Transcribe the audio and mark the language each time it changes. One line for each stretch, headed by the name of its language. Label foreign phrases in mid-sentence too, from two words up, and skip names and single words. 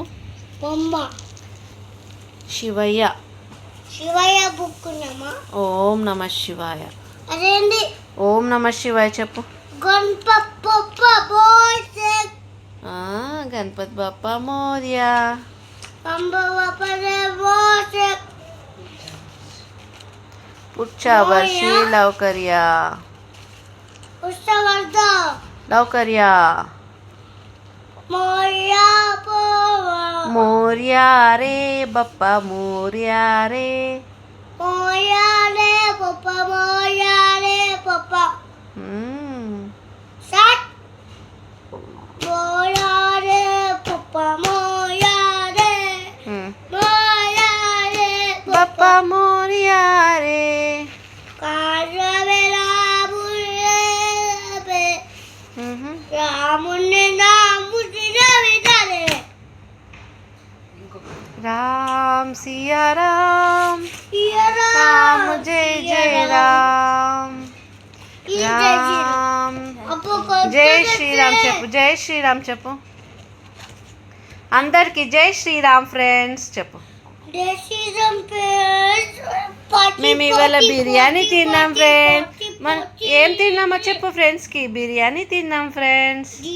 Telugu: బొమ్మ. శివయ్య. శివయ్య బుక్కున్నామా? ఓం నమ శివాయ. అదేంటి? ఓం నమ శివాయ చెప్పు. గణపతి
Marathi: गणपती बाप्पा मोरया. पुढच्या वर्षी लवकर या. लवकर या. मोरया रे बप्पा मोरया रे. मोरया रे पप्पा मोरया रे पप्पा. सात. मोरया रे पप्पा मोरया रे. मोरया रे बप्पा मोरया रे.
Hindi: राम सिया राम. राम जय जय राम. राम जय
Telugu: శ్రీరామ్ చెప్పు. జై శ్రీరామ్ చెప్పు. అందరికి జై శ్రీరామ్ ఫ్రెండ్స్ చెప్పు. మేము ఇవాళ బిర్యానీ తిన్నాం ఫ్రెండ్స్. ఏం తిన్నామో చెప్పు ఫ్రెండ్స్కి. బిర్యానీ తిన్నాం ఫ్రెండ్స్.